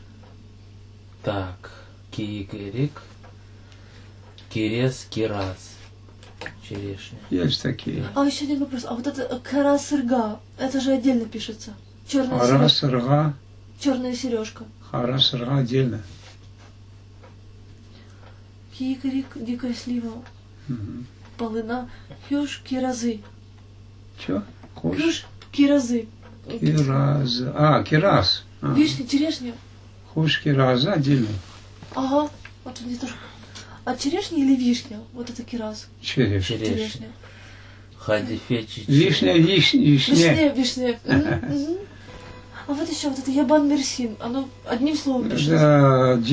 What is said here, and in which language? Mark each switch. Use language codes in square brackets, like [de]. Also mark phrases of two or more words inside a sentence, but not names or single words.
[crh] Так. Киикерик, кирес, кирас. [ru] Черешня. Есть такие. Еще один вопрос. А вот это карасырга, это же отдельно пишется. Черная сережка. Черная сережка. Харасырга отдельно. Киикерик, дикая слива. [crh] Полына. Хюш, киразы. [ru] Че? [crh] Хюш, киразы. [ru] Кираз. Вишня, черешня. [crh] Хуш, кираз отдельно. [ru] Ага, вот мне тоже. А черешня или вишня? Вот это кираз. Черешня. Хадифечи. Вишня. Вишня. А вот еще вот это [crh] ябан мерсин. [ru] Оно одним словом пишется.